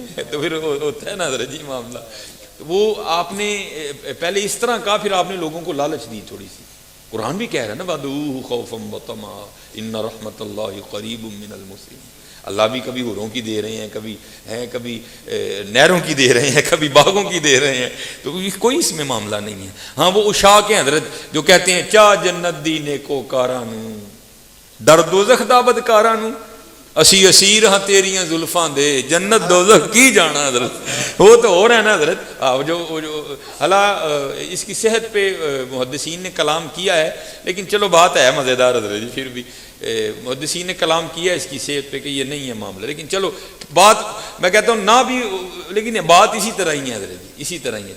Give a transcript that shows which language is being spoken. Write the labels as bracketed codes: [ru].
[ur] تو پھر ہوتا ہے نا حضرت جی معاملہ. وہ آپ نے پہلے اس طرح کہا پھر آپ نے لوگوں کو لالچ دی تھوڑی سی. قرآن بھی کہہ رہا ہے نا [ar] وَدُوهُ خَوْفًا وَطَمَعًا إِنَّ رَحْمَتَ اللَّهِ قَرِيبٌ مِّنَ الْمُحْسِنِينَ. [ur] اللہ بھی کبھی حوروں کی دے رہے ہیں کبھی نہروں کی دے رہے ہیں کبھی باغوں کی دے رہے ہیں. تو کوئی اس میں معاملہ نہیں ہے. ہاں وہ عشاق ہیں حضرت جو کہتے ہیں [pa] چا جنت دی نیکو کارانو در دوزخ دا بدکارانو اسی اسیر ہاں تیریاں زلفاں دے جنت دوزخ کی جانا. [ur] حضرت وہ تو ہو رہا ہے نا حضرت. جو حالا اس کی صحت پہ محدثین نے کلام کیا ہے لیکن چلو بات ہے مزیدار حضرت جی. پھر بھی محدثین نے کلام کیا ہے اس کی صحت پہ کہ یہ نہیں ہے معاملہ لیکن چلو بات میں کہتا ہوں نہ بھی لیکن بات اسی طرح ہی ہے حضرت جی اسی طرح ہی ہے.